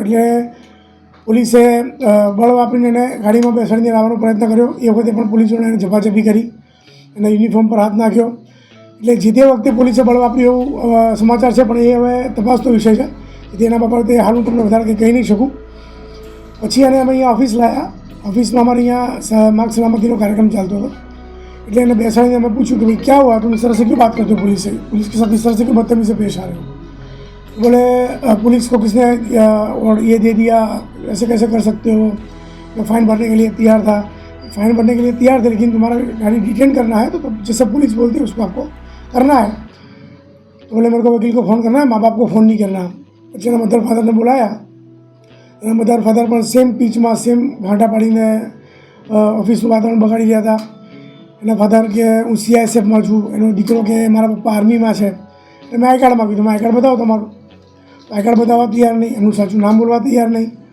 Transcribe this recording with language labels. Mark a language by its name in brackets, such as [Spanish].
[Gujarati] એટલે પોલીસે બળ વાપરીને એને ગાડીમાં બેસાડીને લાવવાનો પ્રયત્ન કર્યો. એ વખતે પણ પોલીસોને એને ઝપાઝપી કરી, એના યુનિફોર્મ પર હાથ નાખ્યો. એટલે જે તે વખતે પોલીસે બળ વાપર્યું એવું સમાચાર છે, પણ એ હવે તપાસનો વિષય છે. તેના બાબતે હાલ હું તમને વધારે કંઈ કહી નહીં શકું. પછી એને અમે અહીંયા ઓફિસ લાવ્યા. [Hindi] ऑफिस में हमारे यहाँ मार्ग सलामती का कार्यक्रम चलता था. [Gujarati] એટલે એને બેસાડીને અમે પૂછ્યું કે ભાઈ [Hindi] क्या हुआ, तुम इस तरह से क्यों बात करते हो पुलिस से, पुलिस के साथ इस तरह से क्यों बदतमीजी से पेश आ रहे हो. बोले पुलिस को किसने और ये दे दिया, ऐसे कैसे कर सकते हो. मैं फ़ाइन भरने के लिए तैयार था, फ़ाइन भरने के लिए तैयार थे, लेकिन तुम्हारा गाड़ी डिटेन करना है तो जैसे पुलिस बोलती है उसको आपको करना है. तो बोले मेरे को वकील को फ़ोन करना है, माँ बाप को फ़ोन नहीं करना. [Gujarati] પછી એના મધર ફાધરને બોલાયા. એના મધર ફાધર પણ સેમ પીચમાં સેમ ભાંટા પાડીને ઓફિસનું વાતાવરણ બગાડી રહ્યા હતા. એના ફાધર કે હું CISFમાં છું, એનો દીકરો કે મારા પપ્પા આર્મીમાં છે. એટલે મેં આઈ કાર્ડ માગ્યું, તમે આઈ કાર્ડ બતાવો તમારું. આઈ કાર્ડ બતાવવા તૈયાર નહીં, એમનું સાચું નામ બોલવા તૈયાર નહીં.